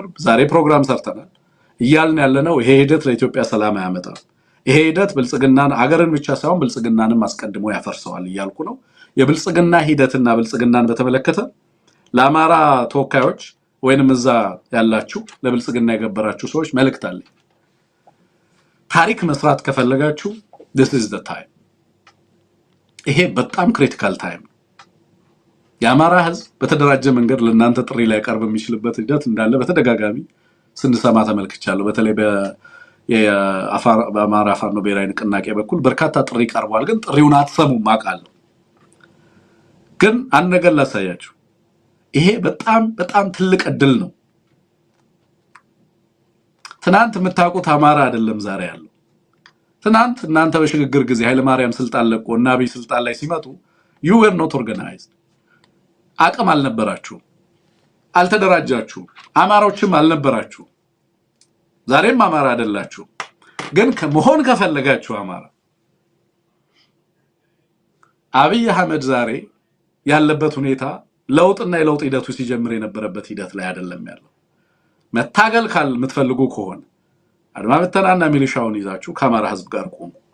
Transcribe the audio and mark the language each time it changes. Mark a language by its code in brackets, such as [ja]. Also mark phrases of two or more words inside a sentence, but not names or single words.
[am] ዛሬ ፕሮግራም ሰርተናል። እያልን ያለነው ይሄ ሂደት ለኢትዮጵያ ሰላም ያመጣል። ይሄ ሂደት ብልጽግናን አገርን ብቻ ሳይሆን ብልጽግናንም አስቀድሞ ያፈርሰዋል እያልኩ ነው። የብልጽግና ሂደትና ብልጽግናን በተመለከተ ለአማራ ተወካዮች ወይንም እዛ ያላችሁ ለብልጽግና የገበራችሁ ሰዎች መልእክት አለኝ። ታሪክ መስራት ከፈለጋችሁ [en] this is the time። [am] ይሄ በጣም [en] critical time። [am] የአማራ ህዝብ በተደራጀ መንገድ ለእናንተ ጥሪ ላይ ቀርብ የሚችልበት ሂደት እንዳለ በተደጋጋሚ ስንሰማ ተመልክቻለሁ። በተለይ በአማራ ፋኖ ብሔራዊ ንቅናቄ በኩል በርካታ ጥሪ ቀርቧል። ግን ጥሪውን አትሰሙም አውቃለሁ። ግን አንድ ነገር ላሳያችሁ። ይሄ በጣም በጣም ትልቅ እድል ነው። ትናንት የምታውቁት አማራ አይደለም ዛሬ ያለው። ትናንት እናንተ በሽግግር ጊዜ ኃይለ ማርያም ስልጣን ለቆ እና አብይ ስልጣን ላይ ሲመጡ [en] you were not organized። [am] አቅም አልነበራችሁ፣ አልተደራጃችሁ፣ አማራዎችም አልነበራችሁ። ዛሬም አማራ አይደላችሁ። ግን ከመሆን ከፈለጋችሁ አማራ አብይ አህመድ ዛሬ ያለበት ሁኔታ ለውጥና የለውጥ ሂደቱ ሲጀምር የነበረበት ሂደት ላይ አይደለም ያለው። መታገል ካል የምትፈልጉ ከሆነ አድማ በተናና ሚሊሻውን ይዛችሁ ከአማራ ህዝብ ጋር ቆሙ።